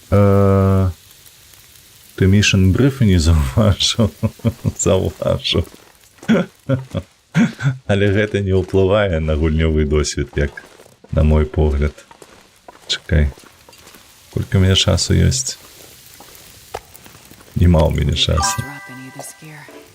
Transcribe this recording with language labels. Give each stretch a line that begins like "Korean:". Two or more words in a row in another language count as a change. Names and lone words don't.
Belarusian: Ты Mission Brief не заўважыў. Заўважыў. Але гэта не ўплывае на гульнёвы досвед, як на мой погляд. Чакай. Колькі ў мяне часу ёсць? Нема ў мяне часу.
English: Drop any of this gear.